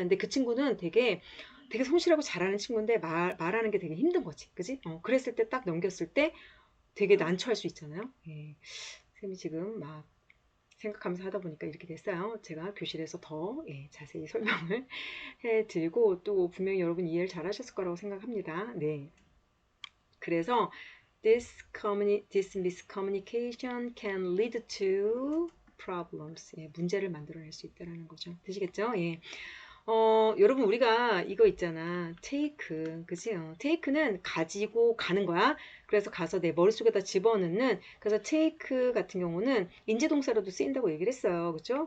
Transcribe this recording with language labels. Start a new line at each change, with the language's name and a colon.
Korean: 근데 그 친구는 되게 성실하고 잘하는 친구인데 말하는 게 되게 힘든 거지. 그지? 그랬을 때 딱 넘겼을 때 되게 난처할 수 있잖아요. 예. 쌤이 지금 막 생각하면서 하다 보니까 이렇게 됐어요. 제가 교실에서 더 예, 자세히 설명을 해드리고 또 분명히 여러분 이해를 잘 하셨을 거라고 생각합니다. 네.
English: 그래서 this miscommunication can lead to problems.
Korean: 예, 문제를 만들어낼 수 있다는 거죠. 되시겠죠? 예. 여러분 우리가 이거 있잖아. 테이크. 그치? 테이크는 가지고 가는 거야. 그래서 가서 내 머릿속에다 집어넣는 그래서 테이크 같은 경우는 인지동사로도 쓰인다고 얘기를 했어요. 그죠?